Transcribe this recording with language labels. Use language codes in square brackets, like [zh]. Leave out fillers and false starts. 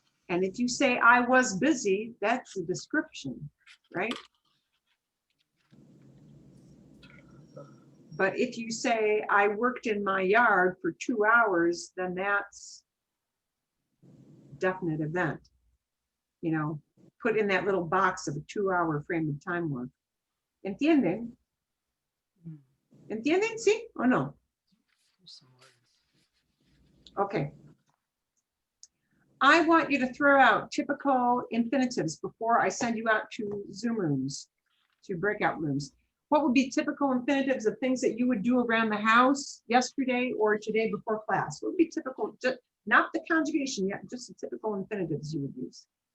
[en] And if you say, I was busy, that's a description, right? But if you say, I worked in my yard for 2 hours, then that's definite event. You know, put in that little box of a 2-hour frame of time work. [es] ¿Entienden? ¿Entienden? ¿Sí o no? [en] Okay. I want you to throw out typical infinitives before I send you out to Zoom rooms, to breakout rooms. What would be typical infinitives of things that you would do around the house yesterday or today before class? What would be typical, not the conjugation yet, just the typical infinitives you would use?